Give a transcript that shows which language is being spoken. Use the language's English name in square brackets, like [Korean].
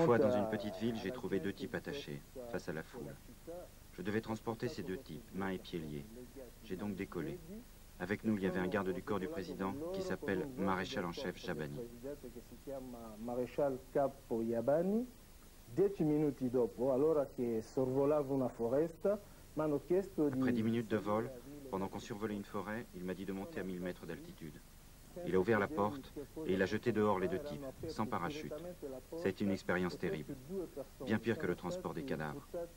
[French] fois dans une petite ville, j'ai trouvé 2 types attachés, face à la foule. Je devais transporter ces 2 types, mains et pieds liés. J'ai donc décollé. Avec nous, il y avait un garde du corps du président qui s'appelle Maréchal en chef Jabani. Maréchal Capo Jabani. [Italian] 10 minuti dopo, allora che sorvolavo una foresta, m'hanno chiesto di... [French] Après 10 minutes de vol, pendant qu'on survolait une forêt, il m'a dit de monter à 1000 mètres d'altitude. Il a ouvert la porte et il a jeté dehors les deux types, sans parachute. Ça a été une expérience terrible, bien pire que le transport des cadavres.